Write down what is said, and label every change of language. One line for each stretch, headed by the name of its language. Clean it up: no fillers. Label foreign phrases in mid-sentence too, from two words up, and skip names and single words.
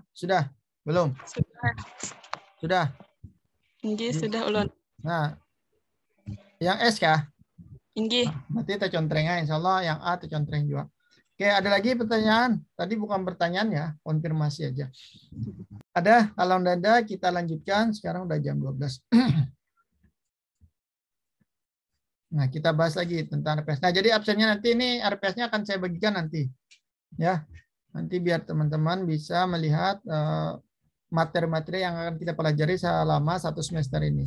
Indonesian: Sudah? Belum? Sudah?
Banjar: Inggih, sudah ulun. Nah, yang S kah? Inggih.
Indonesian: Berarti tercontreng insya Allah, yang A tercontreng juga. Oke, ada lagi pertanyaan? Tadi bukan pertanyaan ya, konfirmasi aja. Ada? Kalau tidak ada, kita lanjutkan. Sekarang udah jam 12. Nah, kita bahas lagi tentang RPS. Nah, jadi absennya nanti ini RPS-nya akan saya bagikan nanti. Ya, nanti biar teman-teman bisa melihat materi-materi yang akan kita pelajari selama 1 semester ini.